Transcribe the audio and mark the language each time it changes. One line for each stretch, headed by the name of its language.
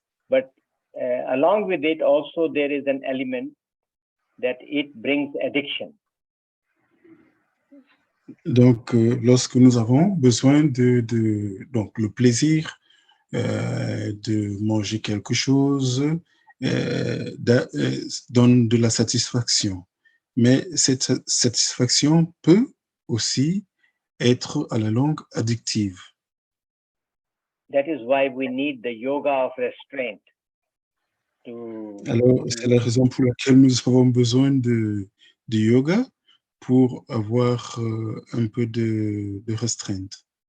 English: But along with it, also there is an element that it brings addiction.
French: Donc, lorsque nous avons besoin donc le plaisir de manger quelque chose donne de la satisfaction. Mais cette satisfaction peut aussi être à la longue addictive.
English: That is why we need the yoga of restraint.
French: Alors, c'est la raison pour laquelle nous avons besoin de yoga pour avoir un peu de restreinte.